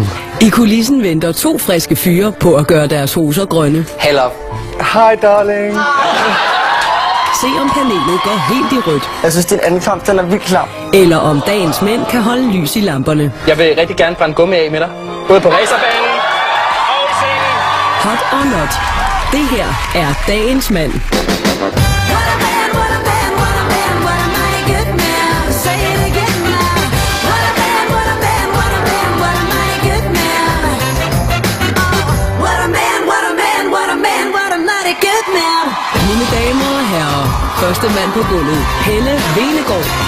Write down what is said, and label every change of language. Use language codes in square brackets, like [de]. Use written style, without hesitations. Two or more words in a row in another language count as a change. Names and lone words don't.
[da] I kulissen venter 2 friske fyre på at gøre deres hoser grønne. Held op. Hej, darling. Se om panelet går helt i rødt. Jeg synes, din ankomst den er vildt klam. Eller om dagens mænd kan holde lys i lamperne. Jeg vil rigtig gerne brænde gummi af med dig. Både på racerbanen og i scenen. [en] Hot or not. [da] Det her er dagens mand. Mine damer og herrer, første mand på gulvet, Helle Venegård.